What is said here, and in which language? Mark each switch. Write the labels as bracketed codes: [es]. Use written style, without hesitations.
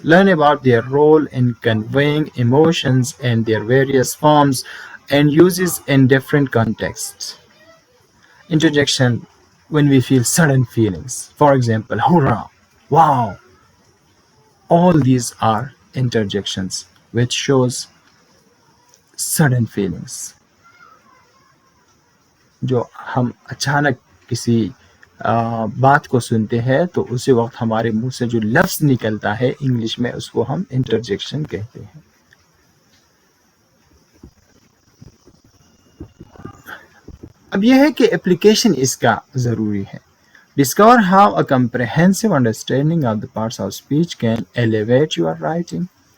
[en] Learn about their role in conveying emotions and their various forms and uses in different contexts. Interjection, when we feel sudden feelings. For example, hurrah, wow. All these are interjections which shows sudden feelings. [hi] जो हम अचानक किसी बात को सुनते हैं तो उसी वक्त हमारे मुंह से जो लफ्ज निकलता है इंग्लिश में, उसको हम इंटरजेक्शन कहते हैं। अब यह है कि एप्लीकेशन इसका जरूरी है। [en] Discover how a comprehensive understanding of the parts of speech can elevate your writing.